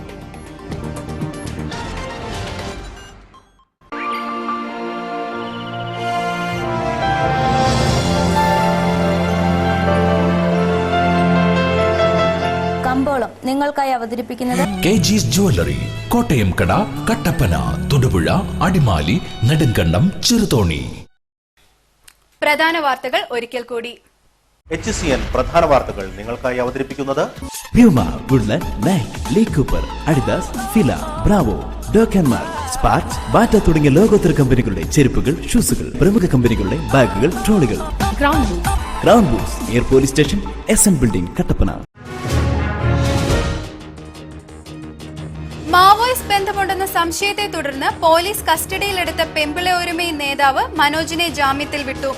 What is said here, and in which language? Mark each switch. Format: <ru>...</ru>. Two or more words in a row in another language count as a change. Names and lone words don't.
<ml>കമ്പോളം നിങ്ങൾക്കായി അവതരിപ്പിക്കുന്നത് KG's Jewelry കോട്ടയം കട, കട്ടപ്പന, തൊടുപുഴ, അടിമാലി, നെടുങ്കണ്ടം, ചെറുതോണി. പ്രധാന വാർത്തകൾ ഒരിക്കൽ കൂടി. HCN പ്രധാന വാർത്തകൾ നിങ്ങൾക്കായി അവതരിപ്പിക്കുന്നത് Puma, Woodland, Nike, Lee Cooper, Adidas, Fila, Bravo, Dokenmark, സ്പാർക്സ്, ബാറ്റ തുടങ്ങിയ ലോകോത്തര കമ്പനികളുടെ ചെരുപ്പുകൾ, ഷൂസുകൾ, പ്രമുഖ കമ്പനികളുടെ ബാഗുകൾ, ട്രോളികൾ. ക്രൗൺ ബൂസ്, എയർ പോലീസ് സ്റ്റേഷൻ, SN ബിൽഡിംഗ്, കട്ടപ്പന. മാവോയിസ്റ്റ് ബന്ധമുണ്ടെന്ന സംശയത്തെ തുടർന്ന് പോലീസ് കസ്റ്റഡിയിലെടുത്ത പെമ്പിള ഒരുമൈ നേതാവ് മനോജിനെ ജാമ്യത്തിൽ വിട്ടു.</ml>